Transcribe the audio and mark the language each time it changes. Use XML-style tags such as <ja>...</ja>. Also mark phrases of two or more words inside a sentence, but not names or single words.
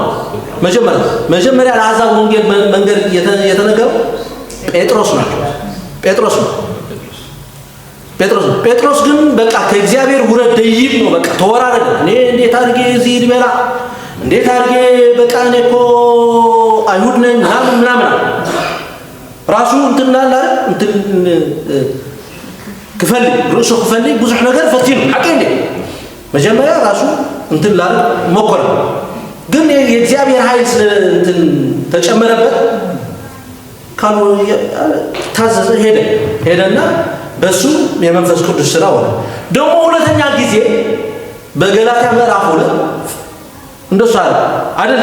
<am>መጀመሪያ ለአሕዛብ ወንጌል መንገር የተነገረው ጴጥሮስ ነው። ጴጥሮስ ግን በቃ ከእግዚአብሔር ውረድ ደይብ ነው። በቃ ተወራረደ። እኔ እንዴት አድርጌ እዚህ ልበላ፣ እንዴት አድርጌ በቃ እኔ እኮ አይሁድ ነኝ ምናምን ራሱ እንትን አለ እንትን</am> <ti>ክፈልግ ርዕሱ ክፈልግ ብዙሕ ነገር ፈቲኑ ሓቂ</ti> <am>እንዴ መጀመሪያ ራሱ እንትን ላለ ሞከረ። ግን የእግዚአብሔር ኃይል እንትን ተጨመረበት። ካሉ ታዘዘ፣ ሄደና በሱ የመንፈስ ቅዱስ ስራ ሆነ። ደግሞ ሁለተኛ ጊዜ በገላትያ ምዕራፍ 2 እንደሱ አይደል?</am>